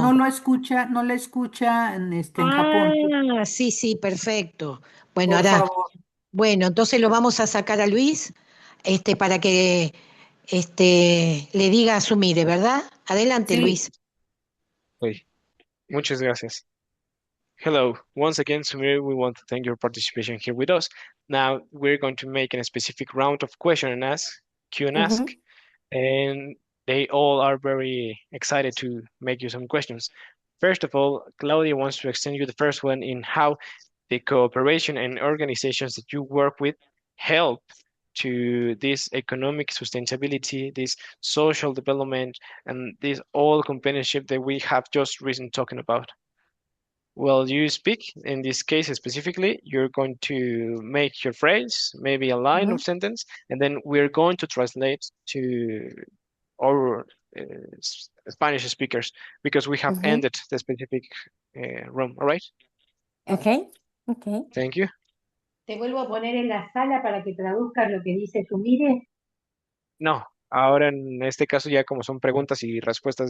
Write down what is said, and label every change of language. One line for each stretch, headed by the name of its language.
Spanish: no lo escucha, no la escucha en Japón. Ah, sí, sí, perfecto. Bueno, Por ahora, favor. bueno, entonces lo vamos a sacar a Luis, para que le diga a Sumire, ¿verdad? Adelante, Sí. Luis. Okay, muchas gracias.
English: Hello, once again, Sumire, we want to thank your participation here with us. Now we're going to make a specific round of question and ask, Q and ask, Mm-hmm. and they all are very excited to make you some questions. First of all, Claudia wants to extend you the first one in how the cooperation and organizations that you work with help to this economic sustainability, this social development, and this all companionship that we have just recently talking about. Well, you speak in this case specifically, you're going to make your phrase, maybe a line Mm-hmm. of sentence, and then we're going to translate to our Spanish speakers because we have Mm-hmm. ended the specific room. All right. Okay. Okay. Thank you.
Spanish: Te vuelvo a poner en la sala para que traduzcas lo que dice Sumire. No, ahora en este caso ya como son preguntas y respuestas